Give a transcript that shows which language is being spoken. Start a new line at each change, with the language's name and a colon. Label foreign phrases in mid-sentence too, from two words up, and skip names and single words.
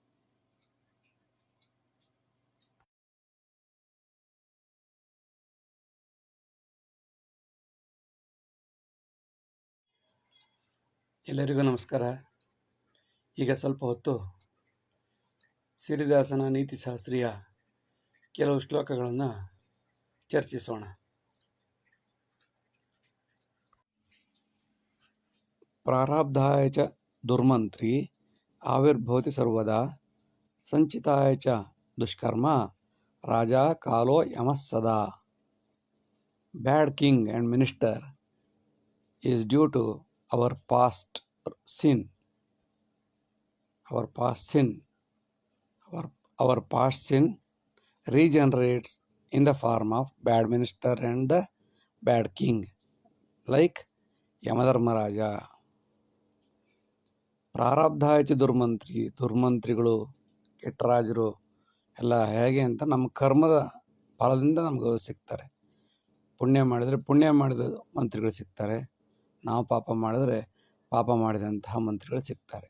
Kannada: ಎಲ್ಲರಿಗೂ ನಮಸ್ಕಾರ. ಈಗ ಸ್ವಲ್ಪ ಹೊತ್ತು ಸಿರಿದಾಸನ ನೀತಿಶಾಸ್ತ್ರೀಯ ಕೆಲವು ಶ್ಲೋಕಗಳನ್ನು ಚರ್ಚಿಸೋಣ.
Sanskrit: ಪ್ರಾರಬ್ಧಾಯ ಚ ದುರ್ಮಂತ್ರಿ ಆವಿರ್ಭವತಿ ಸರ್ವದಾ, ಸಂಚಿತಾಯ ಚ ದುಷ್ಕರ್ಮ ರಾಜ ಕಾಲೋ ಯಮಃ ಸದಾ.
English: bad king and minister is due to our past sin. Our past sin regenerates in the form of bad minister and the bad king, like ಯಮಧರ್ಮರಾಜ.
Kannada: ಪ್ರಾರಬ್ಧಾಯಚ ದುರ್ಮಂತ್ರಿಗಳು, ಕೆಟ್ಟ ರಾಜರು ಎಲ್ಲ ಹೇಗೆ ಅಂತ ನಮ್ಮ ಕರ್ಮದ ಫಲದಿಂದ ನಮ್ಗೆ ಸಿಗ್ತಾರೆ. ಪುಣ್ಯ ಮಾಡಿದರೆ ಪುಣ್ಯ ಮಾಡಿದ ಮಂತ್ರಿಗಳು ಸಿಗ್ತಾರೆ, ನಾವು ಪಾಪ ಮಾಡಿದರೆ ಪಾಪ ಮಾಡಿದಂತಹ ಮಂತ್ರಿಗಳು ಸಿಗ್ತಾರೆ.